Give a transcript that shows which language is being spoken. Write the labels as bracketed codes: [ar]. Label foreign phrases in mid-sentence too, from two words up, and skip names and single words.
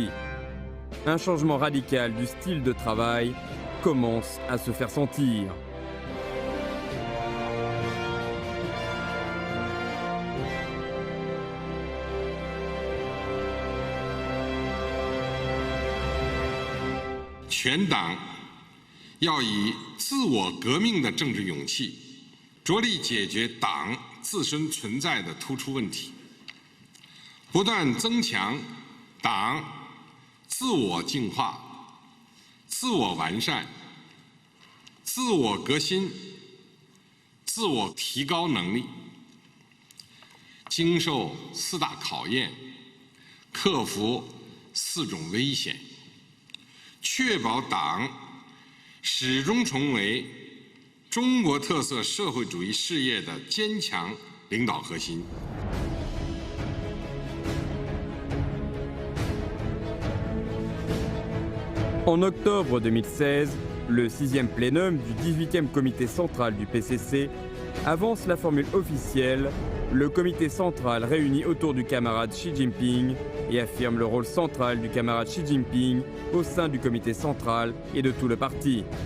[fr] Un changement radical du style de travail commence à se faire sentir. [zh] Tout 要以自我革命的政治勇气，着力解决党自身存在的突出问题，不断增强党自我净化、自我完善、自我革新、自我提高能力，经受4大考验，克服4种危险，确保党 始终成为中国特色社会主义事业的坚强领导核心。 [fr] En octobre 2016, le 6e plénum du 18e comité central du PCC avance la formule officielle « Le comité central réuni autour du camarade Xi Jinping » et affirme le rôle central du camarade Xi Jinping au sein du comité central et de tout le parti.